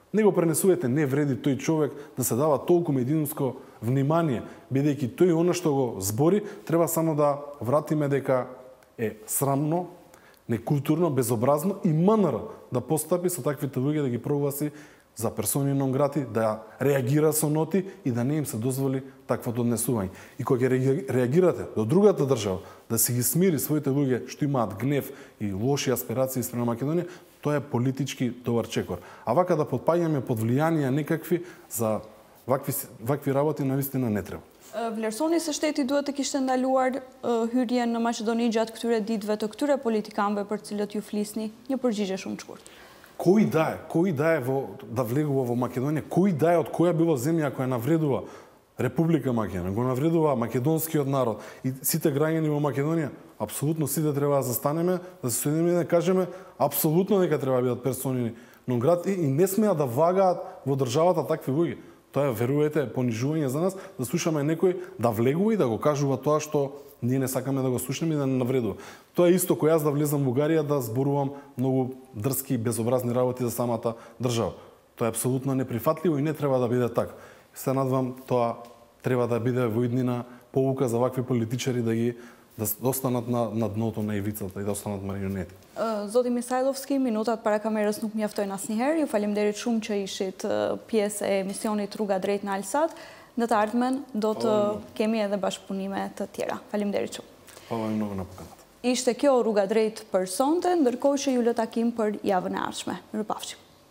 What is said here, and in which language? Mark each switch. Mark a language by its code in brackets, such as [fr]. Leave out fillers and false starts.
[mk] Не го пренесувате, не вреди тој човек да се дава толку медиумско внимание, бидејќи тој она што го збори, треба само да вратиме дека е срамно, некултурно, безобразно и МНР да постапи со таквите луѓе да ги прогласи за персони нон грати, да реагира со ноти и да не им се дозволи таквото однесување. И кога ќе реагирате до другата држава, да си ги смири своите луѓе што имаат гнев и лоши аспирации спрема Македонија, тоа е политички добар чекор. А вака да подпаѓаме под влијанија некакви за вакви работи навистина не треба. [sq] Vlerësoni se shteti duhet të kishte ndaluar hyrjen në Maqedoni gjatë këtyre ditëve të këtyre politikanëve për cilët ju flisni? Një përgjigje shumë të shkurtë. [mk] Кој да е да влегува во Македонија, кој да е од која било земја која навредува Република Македонија, го навредува македонскиот народ и сите граѓани во Македонија, апсолутно сите треба да застанеме, да се соединиме и да кажеме апсолутно дека треба да бидат персони нон грати и не смеат да вагаат во државата такви луѓе. Тоа е, верувате, понижување за нас, да слушаме некој да влегува и да го кажува тоа што ние не сакаме да го слушнеме и да не навредува. Тоа е исто кој јас да влезам во Бугарија да зборувам многу дрски и безобразни работи за самата држава. Тоа е апсолутно неприфатливо и не треба да биде така. Се надвам тоа треба да биде во иднина поука за вакви политичари да останат на дното на ивицата и да останат марионети. [sq] Zoti Misajlovski, minutat para kamerës nuk mjaftojnë asnjëherë. Ju faleminderit shumë që ishit pjesë e emisionit Rruga drejt në Alsat. Në të ardhmen do të kemi edhe bashkëpunime të tjera. Faleminderit shumë. [mk] Hvala mnogo na pokazat. [sq] Ishte kjo Rruga drejt për sonte, ndërkohë që ju lë takim për javën e ardhshme. Mirupafshim.